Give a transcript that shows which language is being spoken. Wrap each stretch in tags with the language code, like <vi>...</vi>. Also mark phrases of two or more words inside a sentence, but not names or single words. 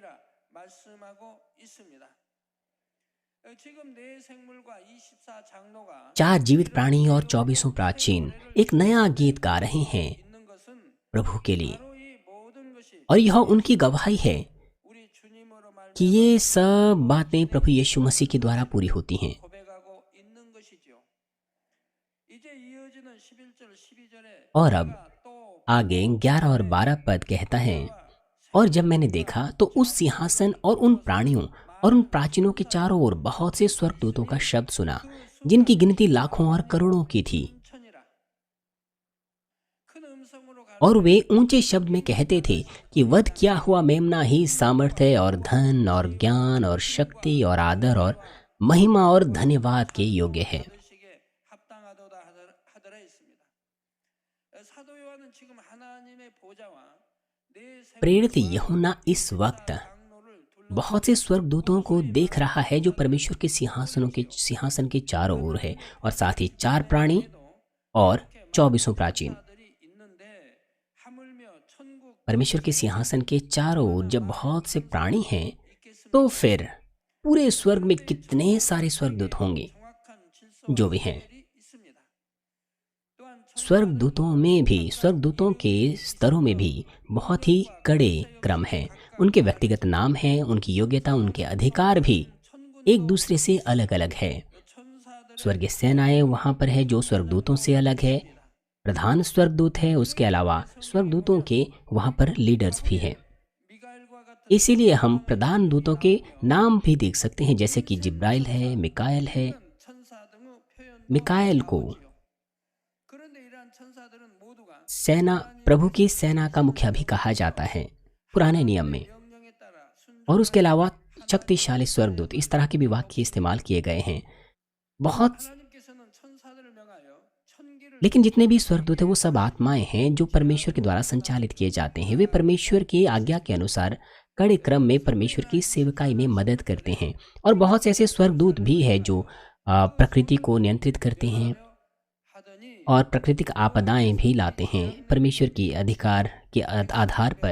<hi>4 जीवित प्राणी और 24 प्राचीन एक नया गीत गा रहे हैं प्रभु के लिए, और यह उनकी गवाही है कि ये सब बातें प्रभु यीशु मसीह के द्वारा पूरी होती हैं।</hi> <ko>고백하고 있는 것이지요. 이제 이어지는 11절 12절에</ko> <hi>और अब आगे 11 और 12 पद कहता है, और जब मैंने देखा तो उस सिंहासन और उन प्राणियों और उन प्राचीनों के चारों ओर बहुत से स्वर्गदूतों का शब्द सुना, जिनकी गिनती लाखों और करोड़ों की थी। और वे ऊंचे शब्द में कहते थे कि वध किया हुआ मेमना ही सामर्थ्य और धन और ज्ञान और शक्ति और आदर और महिमा और धन्यवाद के योग्य है।</hi> <ko>합당하도다 하더라 했습니다. 사도 요한은 지금 하나님의 보좌와 네</ko> <hi>प्रेरित यूहन्ना इस वक्त</hi> <ko>장로를</ko> <hi>बहुत से स्वर्गदूतों को देख रहा है जो परमेश्वर के सिंहासन के चारों ओर है, और साथ ही 4 प्राणी और 24 प्राचीन।</hi> <ko>둘이 있는데 하물며 천국</ko> <hi>परमेश्वर के सिंहासन के चारों ओर जब बहुत से प्राणी हैं, तो फिर पूरे स्वर्ग में कितने सारे स्वर्गदूत होंगे</hi> <ko>정확한 질서와</ko> <hi>जो भी हैं।</hi> <ko>있습니다. 또한</ko> <hi>स्वर्गदूतों के स्तरों में भी बहुत ही कड़े क्रम हैं। उनके व्यक्तिगत नाम हैं, उनकी योग्यता, उनके अधिकार भी एक दूसरे से अलग अलग है।</hi> <ko>천사들의</ko> <hi>स्वर्गीय सेनाएं वहाँ पर है जो स्वर्गदूतों से अलग है। प्रधान स्वर्गदूत है, उसके अलावा स्वर्गदूतों के वहाँ पर लीडर्स भी हैं।</hi> <ko>미가엘과 같은</ko> <hi>इसीलिए हम प्रधान दूतों के नाम भी देख सकते हैं, जैसे कि जिब्राइल है, मिकाएल है।</hi> <ko>천사 등의 표현도</ko> <hi>मिकाएल को</hi> <ko>나오지요. 그런데 이러한 천사들은 모두가</ko> <hi>सेना प्रभु की सेना का मुखिया भी कहा जाता है पुराने नियम में।</hi> <ko>명령에 따라</ko> <hi>और उसके अलावा शक्तिशाली स्वर्गदूत, इस तरह के भी वाक्य इस्तेमाल किए गए हैं बहुत।</hi> <ko>하나님께서는 천사들을 명하여 천기를</ko> <hi>लेकिन जितने भी स्वर्गदूत हैं वो सब आत्माएं हैं जो परमेश्वर के द्वारा संचालित किए जाते हैं। वे परमेश्वर की आज्ञा के अनुसार कड़े क्रम में परमेश्वर की सेवकाई में मदद करते हैं। और बहुत से ऐसे स्वर्गदूत भी हैं जो प्रकृति को नियंत्रित करते हैं</hi> <ko>하더니</ko> <hi>और प्राकृतिक आपदाएं भी लाते हैं परमेश्वर की अधिकार के आधार पर।</hi>